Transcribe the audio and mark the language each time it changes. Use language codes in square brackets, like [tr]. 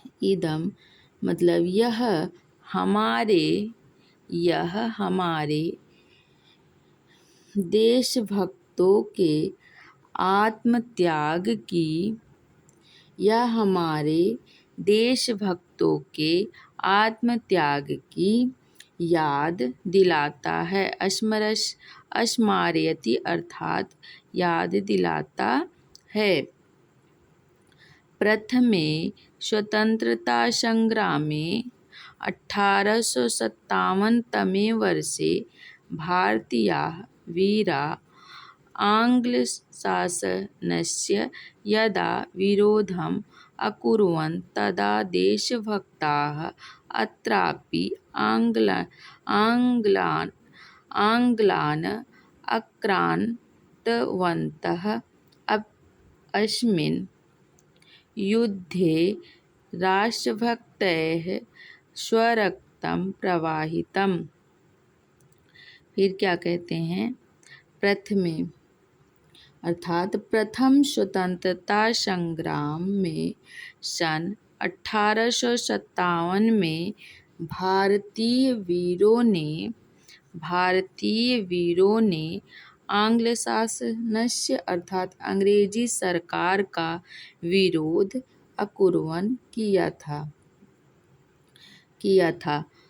[hi] इदम मतलब यह हमारे देशभक्तों के आत्मत्याग की यह हमारे देशभक्तों के आत्मत्याग की याद दिलाता है। स्मारयति अर्थात याद दिलाता है। [sa] प्रथमे स्वतन्त्रतासङ्ग्रामे 1857तमे वर्षे भारतीयाः वीराः आङ्ग्लशासनस्य यदा विरोधम् अकुर्वन् तदा देशभक्ताः अत्रापि आङ्ग्लान् आक्रान्तवन्तः। अस्मिन् युद्धे राष्ट्रभक्तैः स्वरक्तं प्रवाहितम्। [hi] फिर क्या कहते हैं? प्रथमे अर्थात प्रथम स्वतंत्रता संग्राम में सन 1857 में भारतीय वीरों ने [sa] आंग्ल शासनस्य [hi] अर्थात अंग्रेजी सरकार का विरोध अकुर्वन् किया था।